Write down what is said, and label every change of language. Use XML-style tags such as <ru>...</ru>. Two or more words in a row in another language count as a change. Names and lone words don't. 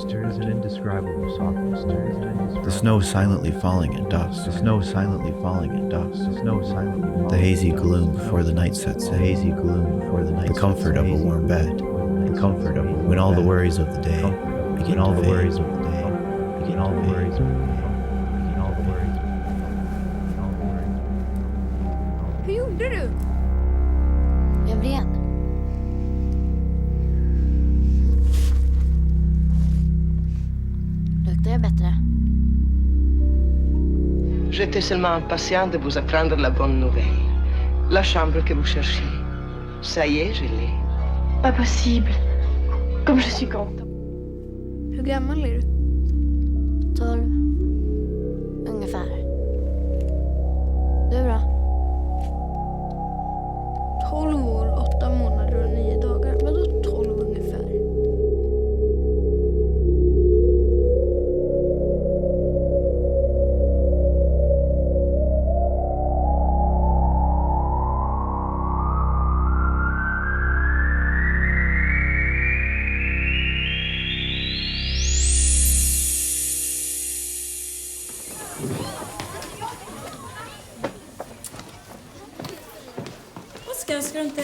<en>There is an indescribable softness. There is an indescribable. The snow silently falling in dust. The snow silently falling in dust. The snow silently falling. The hazy gloom before the night sets. The hazy gloom before the night. The comfort of a warm bed. The comfort of when all the worries of the day begin. All the worries of the day begin. All the worries of the day.</en> <sv>Hur gjorde du? Jag vred. Luktar jag bättre?</sv> <fr>J'étais seulement impatient de vous apprendre la bonne nouvelle. La chambre que vous cherchiez. Ça y est, je l'ai. Pas possible. Comme je suis content.</fr> <sv>Hur gammal är du? 12. Ungefär. Du då? 12 år, 8 månader och 9 dagar. Vadå 12 ungefär? Ska du inte?</sv>